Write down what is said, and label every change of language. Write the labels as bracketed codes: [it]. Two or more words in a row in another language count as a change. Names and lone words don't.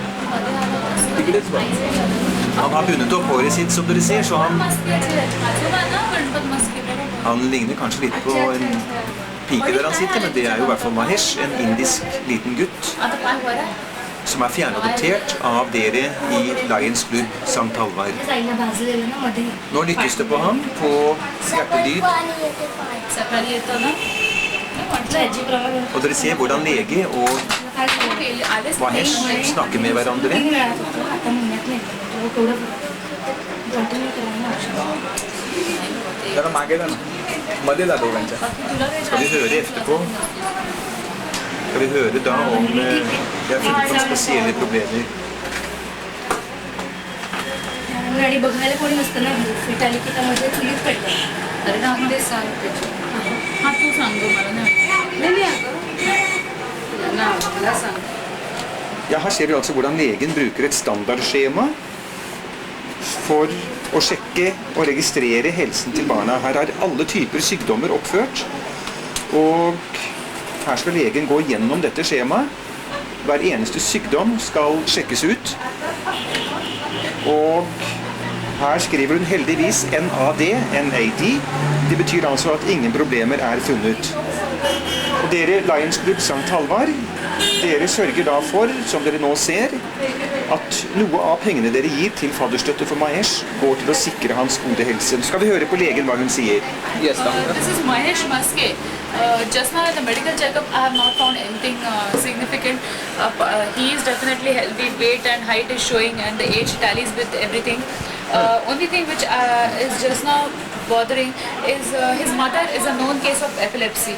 [no] Han har bundet opp håret sitt, som dere ser, så han ligner kanskje litt på en pike der han sitter, men det er jo i hvert fall Mahesh, en indisk liten gutt, som er fjernadoptert av dere i Lions Klubb St. Halvard. Nå lyttes det på ham, på hjertelyd. Og dere ser hvordan lege og Mahesh snakker med hverandre. [mr] जरा मागे जा ना मध्ये जा दोघांच्या [no] Skal vi høre etterpå? Skal vi høre da om det er funnet noen spesielle problemer? [mr] आणि बघायला कोणी नसतं ना फिटाली की त्यामध्ये चुलीत पडलं. अरे ना ते सांग हा तू सांगतो मला नाही ना मला सांग. [no] Ja, her ser vi altså hvordan legen bruker et standardskjema for å sjekke og registrere helsen til barna. Her er alle typer sykdommer oppført, og her skal legen gå gjennom dette skjemaet. Hver eneste sykdom skal sjekkes ut, og her skriver hun heldigvis NAD. Det betyr altså at ingen problemer er funnet. Og dere Lions Club St. Halvard, dere sørger da for, som dere nå ser, at noe av pengene dere gir til fadderstøtte for Mahesh, går til å sikre hans gode helse. Nå skal vi høre på legen hva hun sier. [en] Yes, doctor. This is Mahesh Maske. Just now at the medical checkup, I have not found anything significant. He is definitely healthy, weight and height is showing, and the age tallies with everything. Only thing which is just now bothering is his mother is a known case of epilepsy.